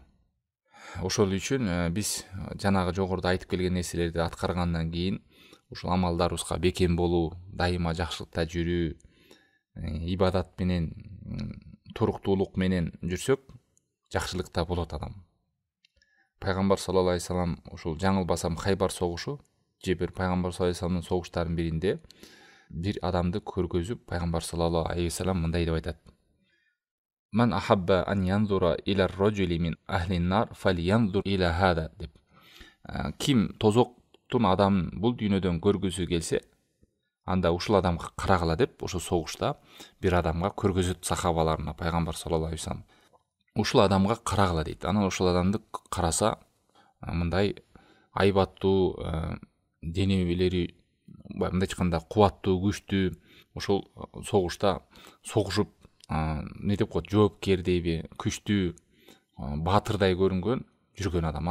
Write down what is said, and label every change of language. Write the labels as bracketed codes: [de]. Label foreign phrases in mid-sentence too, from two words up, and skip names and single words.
[ky] Ошол үчүн биз жанагы жогоруда айтып келген нерселерди аткаргандан кийин ушул амалдарыбызга бекем болуу, дайыма жакшылыкта жүрүү, ибадат менен, туруктуулук менен жүрсөк, жакшылыкта болот адам. Пайгамбар [ar] صلى الله عليه وسلم [ky] ушул жаңылбасам Хайбар согушу же бир пайгамбар [ar] صلى الله عليه وسلم [ky] согуштарынын биринде бир адамды көргөзүп, пайгамбар [ar] صلى الله عليه وسلم [ky] мындай деп айтат: [ar] "من أحب أن ينظر إلى الرجل من أهل النار فلينظر إلى هذا" деп. [ky] Ким тозоктун адамын бул дүйнөдөн көргүсү келсе, анда ушул адамга карагыла деп, ошо согушта бир адамга көргөзөт сахабаларына пайгамбар [ar] صلى الله عليه وسلم. [ky] Ушул адамга карагыла дейт. Анан ошол адамды караса, мындай айбаттуу, денебелери мындай айтканда кубаттуу, күчтүү, ошол согушта согушуп, не деп коет, жоопкердейби, күчтүү, баатырдай көрүнгөн жүргөн адам.